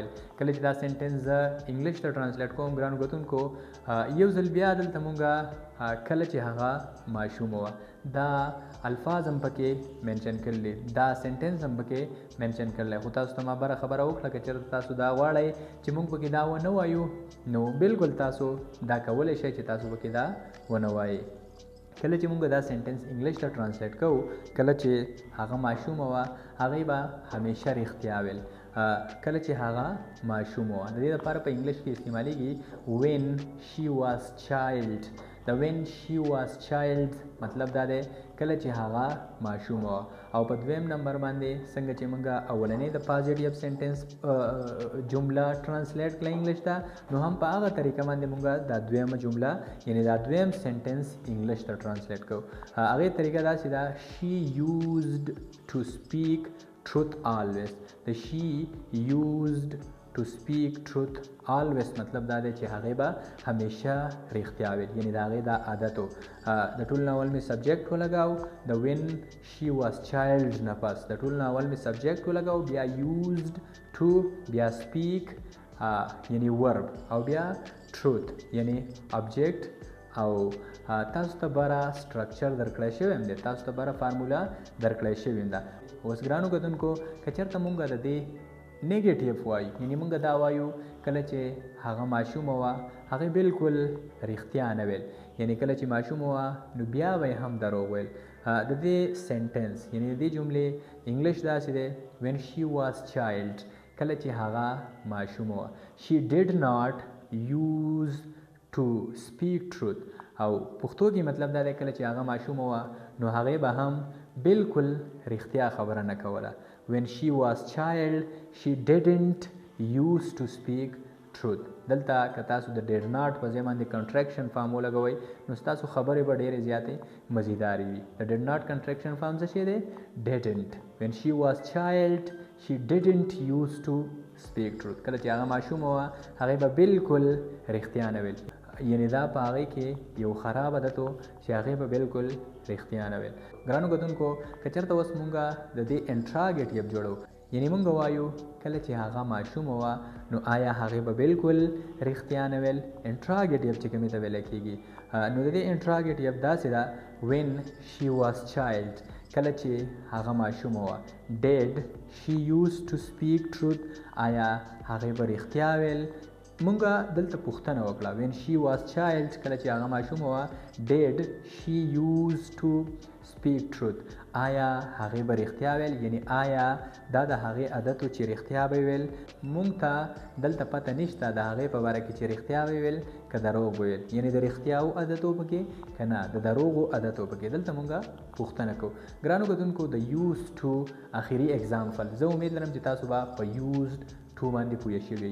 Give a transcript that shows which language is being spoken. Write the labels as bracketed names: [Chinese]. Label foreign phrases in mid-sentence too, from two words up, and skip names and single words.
[Pashto] کله چې دا سنټنس زه انګلیش ته ترانسلیټ کوم ګرانو کتونکو یو ځل بیا دلته مونږه کله چې هغه ماشومه وه دا الفاظ هم پکې منشن کړلی، دا سنټنس هم پکې منشن کړلی، خو تاسو ته ما بره خبره وکړه که چېرته تاسو دا غواړئ چې مونږ پکې دا ونه وایو نو بالکل تاسو دا کولی شئ چې تاسو پکې دا ونه وایئ. کله چې مونږ دا سنټنس انګلیش ته ترانسلیټ کوو، کله چې هغه ماشومه وه هغې به همیشه رښتیا ویل. کله چې هغه ماشومه وه د دې لپاره په انګلیش کې استعمالیږي [English] when she was child. [Pashto] د [English] when she was child [Pashto] مطلب دا دی کله چې هغه ماشومه وه. او په دویم نمبر باندې څنګه چې موږ اولنې د [English] positive sentence [Pashto] جمله ترانسلیټ کړه انګلیش ته، نو هم په هغه طریقه باندې موږ دا دویمه جمله یعنی دا دویم سنټنس انګلیش ته ترانسلیټ کوو. هغې طریقه داسې ده [English] she used to speak truth always. [Pashto] د [English] she used to speak truth always [Pashto] مطلب دا دی چې هغې به همیشه رښتیا ویل، یعنی د هغې دا عادت و. د ټول ناول مې سبجیکټ ولګاو د [English] when she was child [Pashto] نه پس د ټول ناول مې سبجیکټ ولګاو، بیا used to، بیا speak یعنی ورب، او بیا truth یعنی object او تاسو ته بره سټرکچر درکړی شوی هم دی، تاسو ته بره فارمولا درکړی شوی ده. اوس ګرانو کتونکو که چېرته مونږ د دې نیګیټیو وایو، یعنې مونږ دا وایو کله چې هغه ماشومه وه هغې بالکل رښتیا نه ویل، یعنې کله چې ماشومه وه نو بیا به یې هم دروغ ویل. د دې سنټنس یعنې د دې جملې انګلیش داسې دی [English] when she was child، [Pashto] کله چې هغه ماشومه وه. [English] she did not use to speak truth، [Pashto] او پښتو کې مطلب دا دی کله چې هغه ماشومه وه نو هغې به هم بالکل رښتیا خبره نه کوله. [English] when she was child she didn't use to speak truth. [Pashto] دلته که تاسو د [English] did not [Pashto] په ځای باندې [English] contraction form [Pashto] ولګوئ نو ستاسو خبرې به ډېرې زیاتې مزیدارې وي. د [English] did not contraction form [Pashto] څه شی دی؟ [English] didn't. when she was child she didn't use to speak truth. [Pashto] کله چې هغه ماشومه وه هغې به بالکل رښتیا نه ویل، یعنې دا په هغې کې یو خراب عادت و چې هغې به بالکل رښتیا نه ویل. ګرانو کتونکو که چېرته اوس مونږ د دې انټراګیټیو جوړو، یعنې مونږ وایو کله چې هغه ماشومه وه نو آیا هغې به بالکل رښتیا نه ویل. انټراګیټیو چې کومې ته ویلی کېږي نو د دې انټراګیټیو داسې ده [English] when she was child، [Pashto] کله چې هغه ماشومه وه. [English] did she used to speak truth، [Pashto] آیا هغې به رښتیا ویل. مونږه دلته پوښتنه وکړه [English] when she was child، [Pashto] کله چې هغه ماشومه وه [English] did she used to speak truth، [Pashto] آیا هغې به رښتیا ویل، یعنې آیا دا د هغې عادت و چې رښتیا به ویل. مونږ ته دلته پته نشته د هغې په باره کې چې رښتیا به ویل که دروغ به ویل، یعنې د رښتیاو عادت و پکې که نه د دروغو عادت و پکې. دلته مونږه پوښتنه کوو. ګرانو کتونکو د [English] use to [Pashto] اخري اگزامپل، زه امید لرم چې تاسو به په [English] used to [Pashto] باندې پوه شوي.